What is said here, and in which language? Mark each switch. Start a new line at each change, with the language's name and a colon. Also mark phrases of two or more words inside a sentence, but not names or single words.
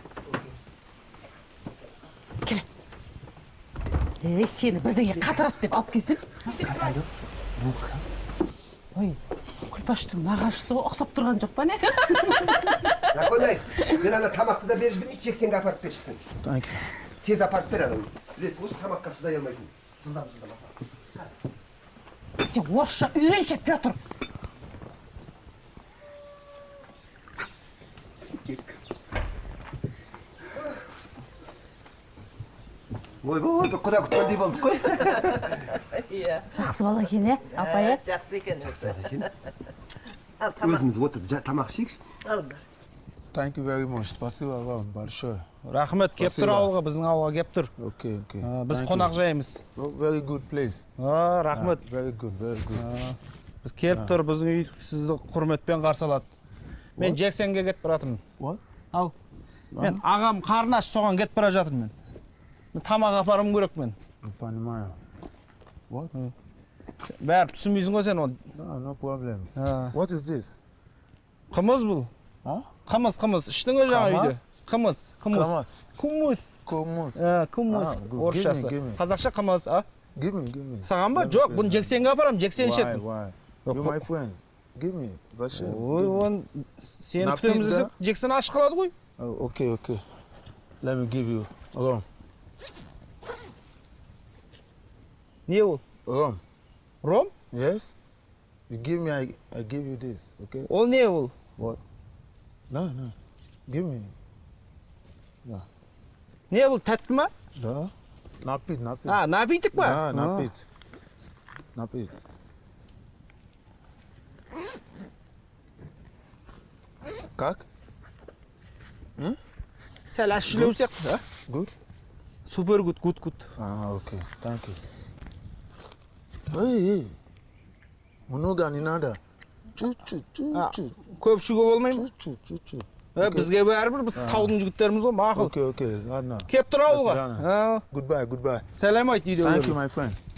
Kazakh: Келе. Сені бірдеңе қатырат деп алып келсем. Ой, Күлпаштың нағашысы ұқсап тұрған жоқ па не? Ләкөлай, мен ана тамақты да беріп жіберейін, жексенге апарып бершісің.
English: Thank you.
Kazakh: Tez апарып бер анау. Білесің, осы тамаққа шыдай алмайтын. Жылдам апар. Сен орысша үйренші, Петр. Ойбай, құда күткендей болдық қой. Жақсы бала екен, апай? Жақсы екен. Өзіміз отырып тамақ ішейікші.
English: Thank you very much.
Russian: Спасибо вам большое.
Kazakh: Рахмет, кеп тұр ауылға, біздің ауылға кеп тұр.
English: Okay, okay.
Kazakh: Біз қонақ жаймыз.
English: Very good place.
Kazakh: Рахмет.
English: Very good, very good.
Kazakh: Біз кеп тұр, біздің үй сізді құрметпен қарсы алады. Мен Джексенге кетіп баратырмын.
English: What?
Kazakh: Ал. Мен ағам қарны аш, соған кетіп бара жатырмын мен. Мен тамақ апарым керек мен.
Russian: Понимаю. What?
Kazakh: Бәрі түсінбейсің ғой сен оны.
English: No problem. What is this?
Kazakh: Қымыз бұл. Қымыз. Іштің ғой жаңа үйде. Қымыз. Қымыз. Орысшасы. Қазақша қымыз, а?
English: Give me.
Kazakh: Саған ба? Жоқ, бұны Джексенге апарам, Джексен ішетін.
English: Why? You're my friend. Give me.
Russian: Зачем?
Kazakh: Ой, оны сені күтеміз десек, Джексон ашық қалады ғой.
English: Okay. Let me give you rum.
Kazakh: Не ол?
English: Rum.
Kazakh: Ром?
English: Yes? You give me, I give you this, okay?
Kazakh: Ол не ол?
English: What? No. Give me.
Kazakh: Не ол, тәтті ма?
Russian: Да. Напит.
Kazakh: Напиток па?
Russian: Да, напит. Как?
Kazakh: Сәл ашшылау сияқты, а?
English: Good? Супер good. Okay. Thank you. Hey.
Russian: Много не надо. Чуть-чуть.
Kazakh: Көп шуға болмай ма?
Russian: Чуть-чуть.
Kazakh: Бізге бәрібір, біз таудың жігіттеріміз ғой, мақұл.
English: Okay. Ладно.
Kazakh: Кеп тұр ауылға.
English: Goodbye.
Kazakh: Сәлем айт үйде.
English: Thank you, my friend.